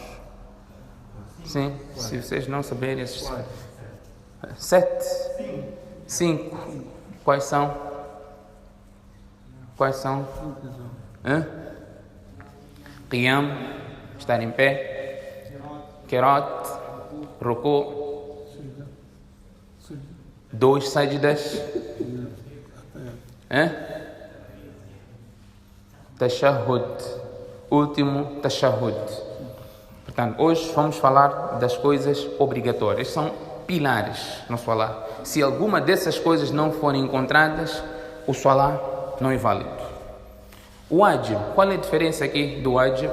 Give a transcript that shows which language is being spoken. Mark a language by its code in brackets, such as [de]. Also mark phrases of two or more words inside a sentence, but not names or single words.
[pt] Sim, se vocês não saberem esses 7? 5. Quais são? Qiyam, estar em pé. Qirat, ruku. 2 sajdas. Tashahhud, último tashahhud. Portanto, hoje vamos falar das coisas obrigatórias. São pilares no salat. Se alguma dessas coisas não forem encontradas, o salat não é válido. O wajib, qual é a diferença aqui do wajib?